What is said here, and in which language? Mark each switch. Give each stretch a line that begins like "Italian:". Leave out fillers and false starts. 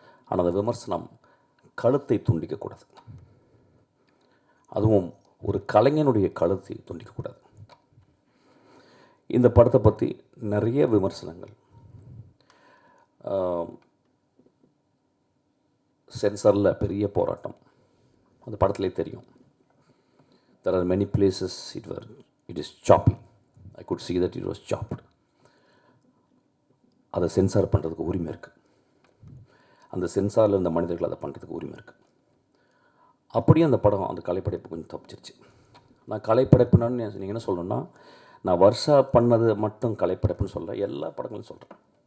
Tamil: ஆனால் அந்த விமர்சனம் கழுத்தை துண்டிக்கக்கூடாது. அதுவும் ஒரு கலைஞனுடைய கழுத்தை துண்டிக்கக்கூடாது. இந்த படத்தை பற்றி நிறைய விமர்சனங்கள், சென்சாரில் பெரிய போராட்டம், அந்த படத்துலேயே தெரியும்.
English: There are many places it is choppy. I could see that it was chopped.
Tamil: அதை சென்சார் பண்ணுறதுக்கு உரிமை இருக்குது. அந்த சென்சாரில் இருந்த மனிதர்கள் அதை பண்ணுறதுக்கு உரிமை இருக்குது. அப்படியே அந்த படம், அந்த கலைப்படைப்பு கொஞ்சம் தப்பிச்சிருச்சு. நான் கலைப்படைப்புனான்னு நீங்கள் என்ன சொல்லணுன்னா, நான் வருஷா பண்ணது மட்டும் கலைப்படைப்புன்னு சொல்ல, எல்லா படங்களும் சொல்கிறேன்.